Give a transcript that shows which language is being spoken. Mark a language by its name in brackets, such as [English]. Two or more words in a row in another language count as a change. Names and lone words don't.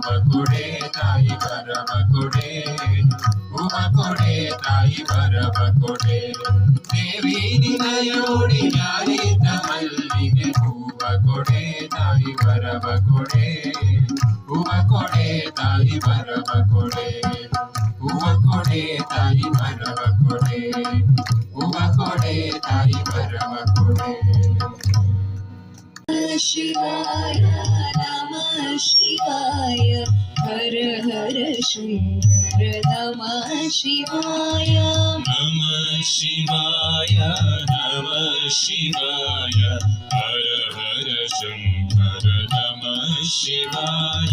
[Kannada] ಕೊಡೆ ತಾಯಿ ಬರವ ಕೊಡೆ ಹೂವ ಕೊಡೆ ತಾಯಿ ಬರವ ಕೊಡೆ ದೇವಿ ನಿನ್ನಯ ಮುಡಿ ಮ್ಯಾಲಿತ ಮಲ್ಲಿಗೆ ಹೂವ ಕೊಡೆ ತಾಯಿ ಬರವ ಕೊಡೆ ಹೂವ ಕೊಡೆ ತಾಯಿ ಬರವ ಕೊಡೆ ಹೂವ ಕೊಡೆ ತಾಯಿ ಬರವ ಕೊಡೆ ಹೂವ ಕೊಡೆ ತಾಯಿ ಬರವ ಕೊಡೆ [Sanskrit] ಶಿವಾಯ ನಮಃ ಶಿವಾಯ ಹರ ಹರ ಶಂಕರ ನಮಃ ಶಿವಾಯ ನಮಃ ಶಿವಾಯ ನಮಃ ಶಿವಾಯ ಹರ ಹರ ಶಂಕರ ನಮಃ ಶಿವಾಯ